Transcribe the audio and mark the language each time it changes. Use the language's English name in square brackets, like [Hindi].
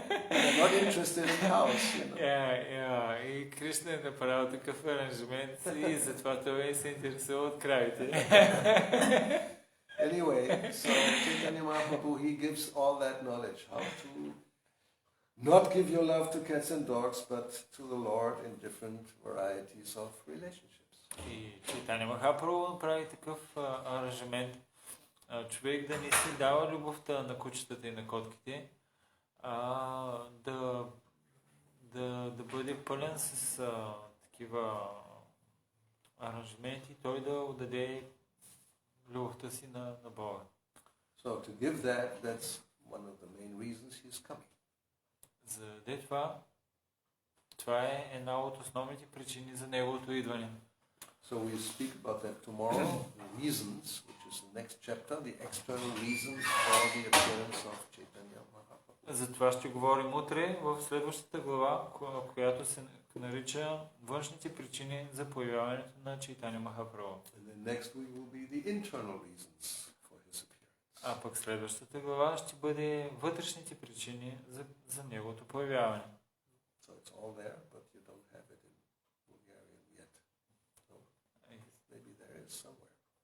[English] They're not interested in cows, you know. [Bulgarian] И Кришна е направил такъв аранжмент и затова той се интересува от кравите. [English] Anyway, so Chaitanya Mahaprabhu, he gives all that knowledge, how to not give your love to cats and dogs, but to the Lord in different varieties of relationships. [Bulgarian] И Чайтаня Махапрабху прави такъв аранжмент. Човек да не си дава любовта на кучетата и на котките, да бъде пълен с такива аранжменти, той да отдаде любовта си на Бога. [English] So to give that, that's one of the main reasons he is coming. [Bulgarian] За да даде това е една от основните причини за неговото идване. [English] So we speak about that tomorrow, the reasons, which is the next chapter, the external reasons for the appearance of Chaitanya Mahaprabhu. [Bulgarian] За това ще говорим утре в следващата глава, която се нарича външните причини за появяването на Чайтаня Махапрабху. [English] And then next week will be the internal reasons for his appearance. [Bulgarian] А пък следващата глава ще бъде вътрешните причини за неговото появяване. [English] So it's all there, but you don't have it in Bulgarian yet. So maybe there is somewhere.